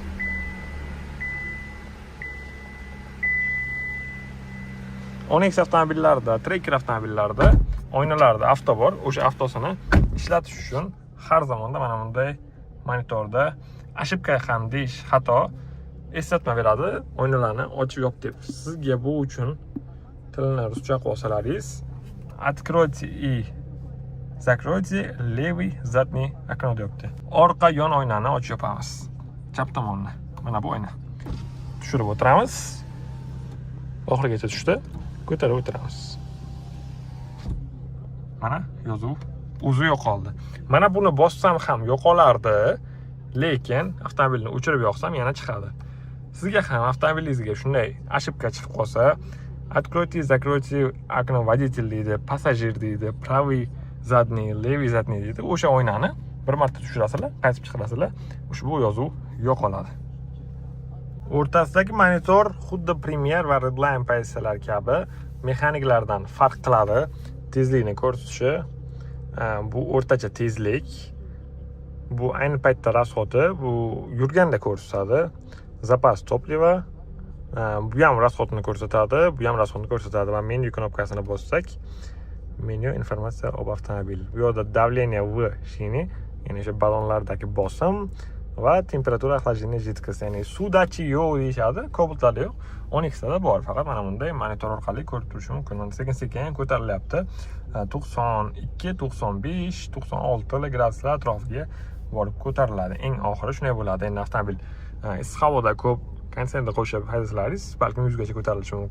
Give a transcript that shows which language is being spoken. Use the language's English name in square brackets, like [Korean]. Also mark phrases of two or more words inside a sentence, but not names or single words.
[Uzbek] Onyx avtomobillarida, Tracker avtomobillarida oynalarda avto bor. O'sha avtosini ishlatish uchun har zamonda mana bunday monitorda ошибка ham deyish xato eslatma beradi. Oynalarni ochib yop deb. Sizga bu uchun tilni ruscha qilsalaringiz, [Russian] откройте и закройте левый задний окно deyapti. [Uzbek] Orqa yon oynani ochib yopamiz. Chap tomonni. Mana bu oyna. Tushirib o'tiramiz. Oxirigacha tushdi. Ko'tarib o'tiramiz. Mana yozuv o'zi yo'qoldi. Mana buni bossam ham yo'qolardi, lekin avtomobilni o'chirib yoqsam yana chiqadi. Sizga ham avtomobilingizga shunday ошибка chiqib qolsa, [Russian] откройте и закройте окно водитель [Uzbek] deydi, passajir deydi, [Russian] правый задний, левый задний deydi. [Uzbek] O'sha oynani bir marta tushirasizlar, qaytib chiqarasizlar, ushbu yozuv yo'qoladi. O'rtasidagi monitor xuddi Premier va Redline pozitsiyalar kabi mexaniklardan farq qiladi. Tezlikni ko'rsatishi, bu o'rtacha tezlik. Bu ayni paytda расходi, bu yurganda ko'rsatadi. Zapas toplива, bu ham расходni ko'rsatadi, bu ham расходni ko'rsatadi va menyu knopkasini bossak, menyu [Russian] informatsiya об avtomobil. [Uzbek] Bu yerda [Russian] давление в shini, [Uzbek] ya'ni o'sha ballonlardagi bosim va [Russian] temperatura охлаждения жидкости, [Uzbek] ya'ni suvdachi yo'q deyishadi, Cobalt'da yo'q. 12 da bor, faqat mana bunday monitor orqali ko'rib turish mumkin. Sekin-sekin ko'tarilyapti. 92, 95, 96 graduslar atrofiga borib ko'tariladi. Eng oxiri shunday bo'ladi. Endi avtomobil issiq havoda ko'p konditsionerni qo'shib haydasalaringiz, balkim 100 gacha ko'tarilishi mumkin.